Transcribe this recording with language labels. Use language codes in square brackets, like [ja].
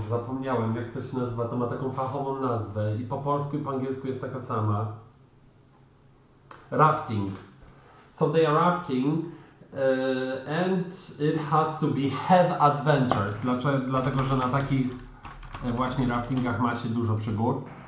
[pl] Zapomniałem, jak to się nazywa. To ma taką fachową nazwę i po polsku i po angielsku jest taka sama. Rafting. [en] So they are rafting and it has to be have adventures. [pl] Dlatego, że na takich właśnie raftingach ma się dużo przygód.